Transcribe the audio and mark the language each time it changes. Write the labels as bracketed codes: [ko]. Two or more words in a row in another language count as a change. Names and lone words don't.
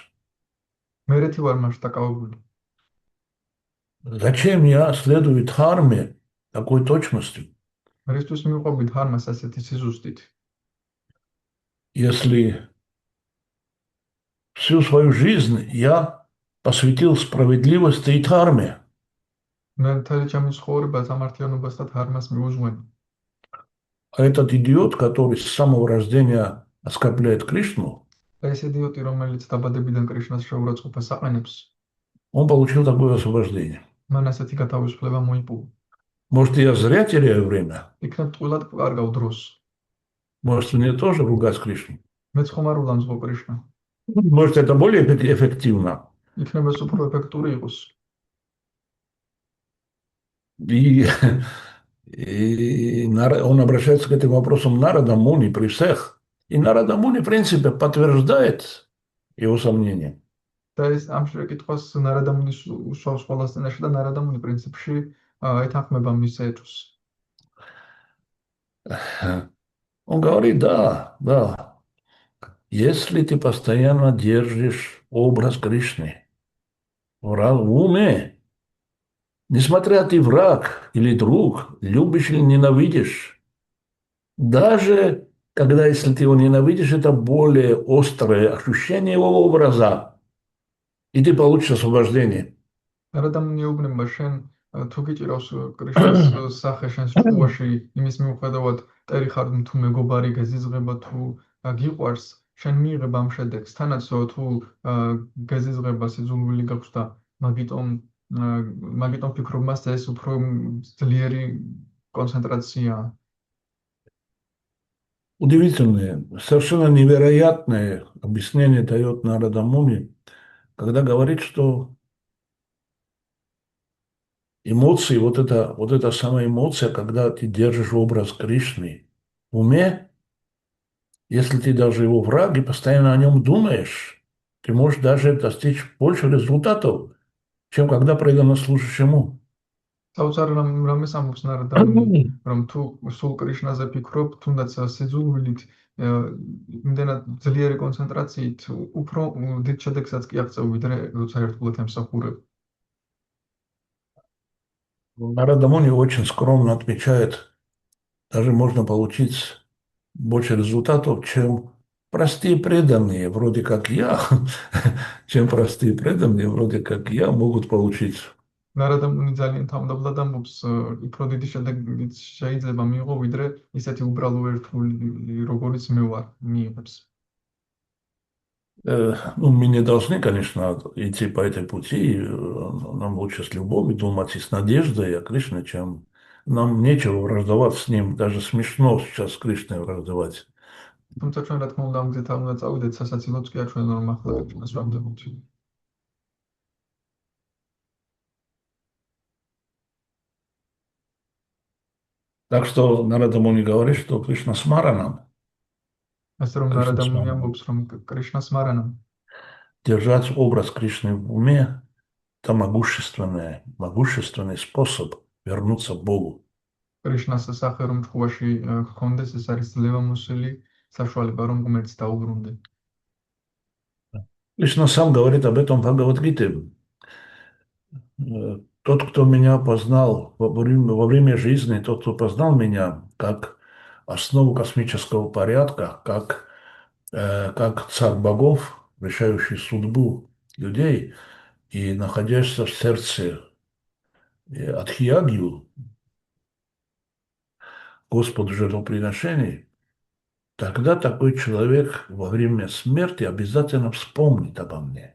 [ka] მე რეთი ვარ მასში დაკავებული? [ru] Зачем я следую дхарме такой точностью? [ka] რისთვის მივყვები დჰარმას ასეთი სიზუსტით? [ru] Если всю свою жизнь я посвятил справедливости и дхарме, [ka] მე მთელი ჩემი ცხოვრება სამართლიანობას და დჰარმას მიუძღვენი. [ru] а этот идиот, который с самого рождения оскорбляет Кришну, [ka] ეს იდიოტი, რომელიც დაბადებიდან კრიშნას შეურაცხყოფას აყენებს, [ru] он получил такое освобождение. [ka] მან ასეთი გათავისუფლება მოიპოვა. [ru] Может, я зря теряю время? [ka] იქნებ ტყუილად კარგავ დროს. [ru] Может, мне тоже ругать Кришну? [ka] მეც ხომ არ ულამაზღო კრიშნა. [ru] Может, это более эффективно? [ka] იქნება ეს უფრო ეფექტური იყოს. [ru] И, он обращается к этим вопросам Нарада Муни при всех. И Нарада Муни, в принципе, подтверждает его сомнения. [ka] და ეს ამ შეკითხვას ნარადამუნის უსვავს ყველას წინაშე და ნარადამუნი პრინციპში ეთანხმება მის ეჭვს. [ru] Он говорит, да, если ты постоянно держишь образ Кришны в уме, несмотря ты враг или друг, любишь или ненавидишь, даже когда, если ты его ненавидишь, это более острое ощущение его образа, и ты получишь освобождение. [ka] ნარადამუნი ეუბნება, შენ თუ გიჭირავს კრიშნას სახე შენს ჭკუაში, იმის მიუხედავად ტერი ხარ თუ მეგობარი გეზიზღება თუ გიყვარს, შენ მიიღებ ამ შედეგს. თანაც თუ გეზიზღება სიძულვილი გაქვს და მაგიტომ ფიქრობ მასზე, ეს უფრო ძლიერი კონცენტრაციაა. [ru] Удивительное, совершенно невероятное объяснение дает Нарада Муни, когда говорит, что эмоции, вот эта самая эмоция, когда ты держишь образ Кришны в уме, если ты даже его враг и постоянно о нем думаешь, ты можешь даже достичь больше результатов, чем когда преданно служишь ему. [ka] საოცარ რამეს ამბობს ნარადამუნი, რომ თუ სულ კრიშნაზე ფიქრობ, თუნდაც სიძულვილით, იმდენად ძლიერი კონცენტრაციით, უფრო დიდ შედეგსაც კი აღწევ, ვიდრე როცა ერთგულად ემსახურებ. [ru] Нарада Муни очень скромно отмечает, даже можно получить больше результатов, чем простые преданные, вроде как я, чем простые преданные, вроде как я, могут получить. [ka] ნარადამუნი ძალიან თავმდაბლად ამბობს, უფრო დიდი შედეგიც შეიძლება მიიღო, ვიდრე ისეთი უბრალო ერთგული, როგორიც მე ვარ, მიიღებს. [ru] Ну, мы не должны, конечно, идти по этой пути. Нам лучше с любовью думать и с надеждой о Кришне, чем нам нечего враждовать с ним. Даже смешно сейчас с Кришной враждовать. [ka] თუმცა ჩვენ რა თქმა უნდა ამ გზით არ უნდა წავიდეთ, სასაცილოც კი არ ჩვენ რომ ახლა კრიშნას ვამდებით. [ru] Так что Нарада Муни говорит, что Кришна смаранам, [ka] ასე რომ Кришна ნარადამუნი смаранам. ამბობს, რომ კრიშნას მარანამ [ru] Держать образ Кришны в уме– это могущественный способ вернуться к Богу. [ka] კრიშნას სახე რომ ჭკუაში გქონდეს, ეს არის ძლევამოსილი საშუალება, რომ ღმერთს დაუბრუნდე. [ru] Кришна сам говорит об этом в Бхагавад-гите. Тот, кто меня познал во время жизни, тот, кто познал меня как основу космического порядка, как царь богов, решающий судьбу людей и находящийся в сердце Адхиягью, Господу жертвоприношений, тогда такой человек во время смерти обязательно вспомнит обо мне.